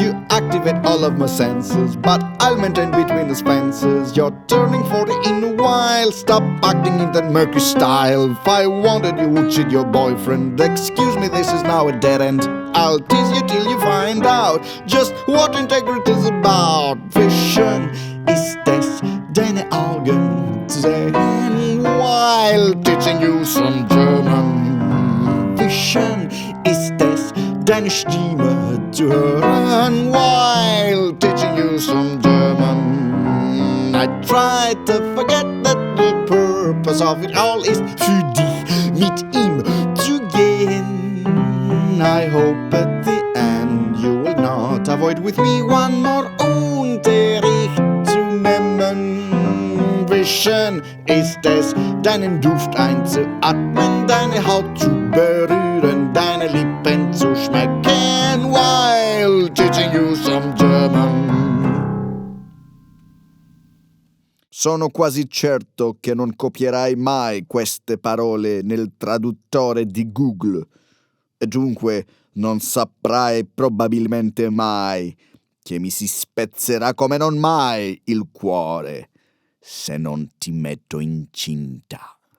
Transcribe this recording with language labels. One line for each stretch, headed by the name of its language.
English: Activate all of my senses, but I'll maintain between the fences. You're turning 40 in a while. Stop acting in that murky style. If I wanted you would cheat your boyfriend. Excuse me, this is now a dead end. I'll tease you till you find out just what integrity is about.
German: Vision ist es, deine Augen zu sehen,
English: while teaching you some German.
German: Vision ist es, deine Stimme zu hören,
English: while teaching you some German. I try to forget that the purpose of it all is
German: für dich mit ihm zu gehen.
English: I hope at the end you will not avoid with me one more
German: Unterricht zu nehmen. Vision ist es, deinen Duft einzuatmen, deine Haut zu berühren, deine Lippen zu schmecken,
English: while teaching you some German.
Italian: Sono quasi certo che non copierai mai queste parole nel traduttore di Google e dunque non saprai probabilmente mai che mi si spezzerà come non mai il cuore se non ti metto incinta.